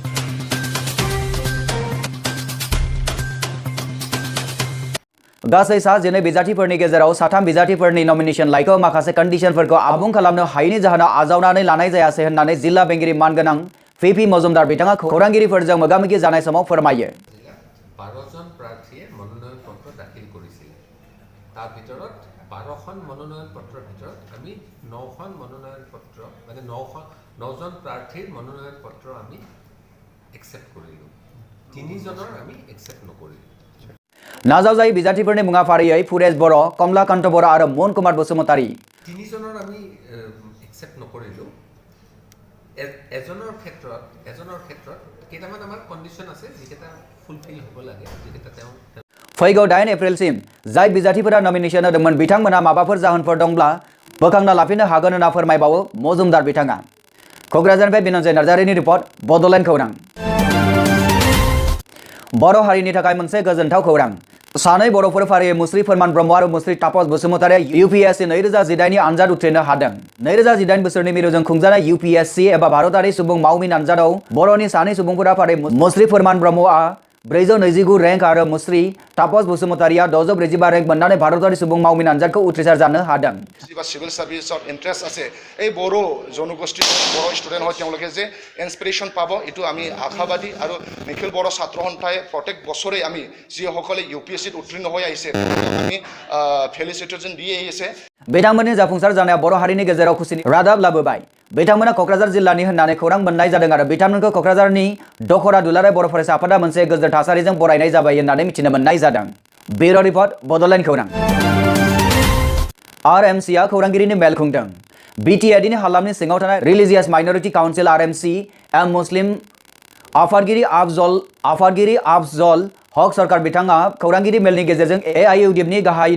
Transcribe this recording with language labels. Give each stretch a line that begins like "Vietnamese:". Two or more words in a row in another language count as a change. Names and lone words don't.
Bodo: गासै 12 बिजाथिफोरनि गेजेराव 3 बिजाथिफोरनि नमिनेशन लाइखौ माखासे कन्डिशनफोरखौ आबुं खालामनो हायैनि जाहोनाव आजावनानै लानाय जायासै होननानै जिल्ला बेंगिरि मानगोनां PB मजुमदार बिथाङा खौरांगिरिफोरजों मोगा-मोगि जानाय समाव फोरमायो
Assamese: 12 জন প্ৰাৰ্থীয়ে মনোনয়ন পত্ৰ দাখিল কৰিছিল তাৰ ভিতৰত 12খন মনোনয়ন পত্ৰৰ ভিতৰত আমি 9খন মনোনয়ন পত্ৰ মানে 9 জন প্ৰাৰ্থীৰ মনোনয়ন পত্ৰ আমি একচেপ্ট কৰিলো 3 জনৰ আমি একচেপ্ট নকৰিলো
Bodo: नाजावजायै बिजाथिफोरनि मुङा फारियै फुरेश बर' कमलाकान्त बर' आरो मन कुमार बसुमतारी
Assamese: 3 জনৰ আমি একচেপ্ট নকৰিলো এজনৰ ক্ষেত্ৰত কেইটামান আমাৰ কন্ডিশন আছে যেটা ফুলফিল হ'ব লাগে যেটা তেওঁ
Bodo: फैगौ 8 एप्रिलसिम जाय बिजाथिफोरा नमिनेशन होदोंमोन बिथांमोना माबाफोर जाहोनफोर दंब्ला बोखांना लाफिननो हागोन होनना फोरमायबावो मजुमदार बिथाङा क'क्राझारनिफ्राय बिनन्जय नार्जारिनि रिपर्ट बड'लेण्ड खौरां बर' हारिनि थाखाय मोनसे गोजोनथाव खौरां सानै बर'फोर फारियै मुस्रि फोरमान ब्रह्म आरो मुस्रि तापस बसुमतारीया UPSC 2018 नि आनजाद उथ्रिनो हादों 2018 बोसोरनि मिरुजों खुंजानाय UPSC एबा भारतारि सुबुं मावमिन आनजादाव बर'नि सानै सुबुंफोरा फारियै मुस्रि फोरमान ब्रह्मआ 429 रैंक आरो मुस्रि तापस बसुमतारीया 642 रैंक मोननानै भारतारि सुबुं मावमिन आनजादखौ उथ्रिसार जानो हादों
English: civil serviceত interest
Assamese: আছে এই বড় জনগোষ্ঠীৰ বড় ষ্টুডেন্ট হয় তেওঁলোকে যে ইনস্পিৰেশন পাব এটো আমি আশাবাদী আৰু নিখিল বড় ছাত্ৰ সন্থাই প্ৰত্যেক বছৰে আমি যিসকলে UPSC ত উত্তীৰ্ণ হৈ আহিছে আমি ফেলিচিটেশন দি আহিছে
Bodo: बिथांमोननि जाफुंसार जानाया बर' हारिनि गेजेराव खुसिनि रादाब लाबोबाय बिथांमोना क'क्राझार जिल्लानि होननानै खौरां मोननाय जादों आरो बिथांमोनखौ क'क्राझारनि दखरा दुलाराय बर' फरायसा आफादा मोनसे गोजोन थासारिजों बरायनाय जाबाय होननानै मिथिनो मोननाय जादों ब्युरो रिपर्ट बड'लेण्ड खौरां RMCआ खौरांगिरिनि मेल खुंदों BTAD नि हालामनि सिङाव थानाय रिलिजियास माइनरिटी काउन्सिल RMC मुस्लिम आफादगिरि आफजल हक सरकार बिथाङा खौरांगिरि मेलनि गेजेरजों AIUDF नि गाहाय